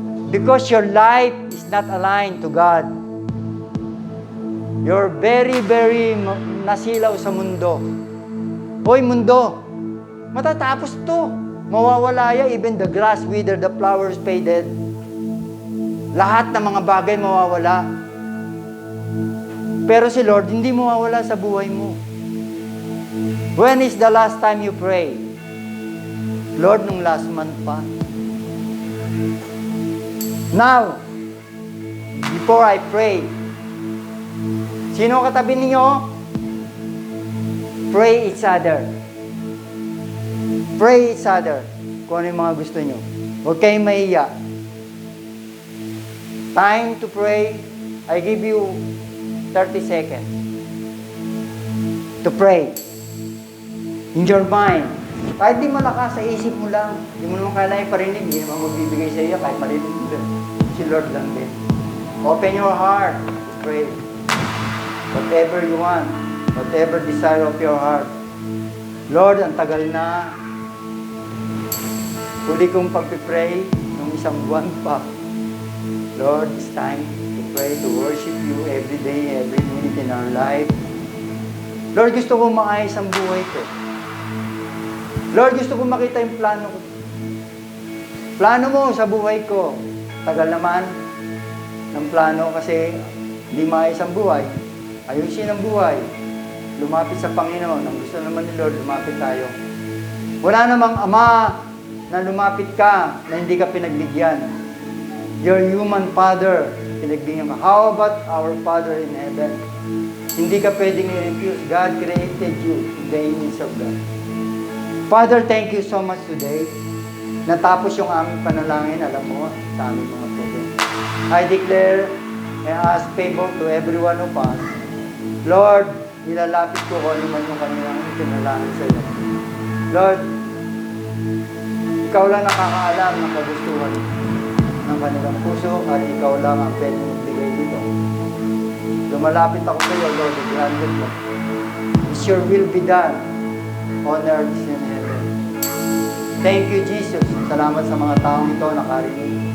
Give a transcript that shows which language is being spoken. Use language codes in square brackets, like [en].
[en] Because your life is not aligned to God. You're very, very [tl] nasilaw sa mundo. Hoy, mundo, matatapos to. Mawawala yan, [en] even the grass wither, the flowers faded. [tl] Lahat ng mga bagay mawawala. Pero si Lord, hindi mawawala sa buhay mo. [en] When is the last time you pray? [tl] Lord, nung last month pa. [en] Now, before I pray, [tl] sino katabi ninyo? [en] Pray each other. Pray each other [tl] kung ano yung mga gusto nyo. Huwag kayong mahiya. [en] Time to pray. I give you 30 seconds to pray. In your mind. [tl] Kahit di malakas sa isip mo lang. Hindi mo naman kailangan iparinig. Hindi naman magbibigay sa iyo kahit marinig mo lang. Si Lord lang din. [en] Open your heart to pray. Whatever you want. Whatever desire of your heart. [tl] Lord, ang tagal na. Huli kong pagpipray ng isang buwan pa. [en] Lord, it's time to pray, to worship you every day, every minute in our life. [tl] Lord, gusto kong maayos ang buhay ko. Lord, gusto kong makita yung plano ko. Plano mo sa buhay ko. Tagal naman ng plano kasi hindi maayos ang buhay. Ayusin ang buhay. Lumapit sa Panginoon. Ang gusto naman ni Lord, lumapit tayo. Wala namang ama na lumapit ka na hindi ka pinagbigyan. [en] Your human father, [tl] pinagbigyan ka. [en] How about our Father in heaven? [tl] Hindi ka pwedeng i-refuse. [en] God created you in the image of God. Father, thank you so much today. [tl] Natapos yung aming panalangin, alam mo, sa aming mga problem. [en] I declare and ask favor to every one of us. [tl] Lord, nilalapit ko kung ano man yung kanilang pinalangin sa iyo. Lord, ikaw lang nakakaalam ng kagustuhan ng kanilang puso at ikaw lang ang pwede magbigay dito. Lumalapit ako sa iyo, Lord, granted mo. [en] Is your will be done on earth as in heaven. Thank you, Jesus. [tl] Salamat sa mga taong ito nakarinig.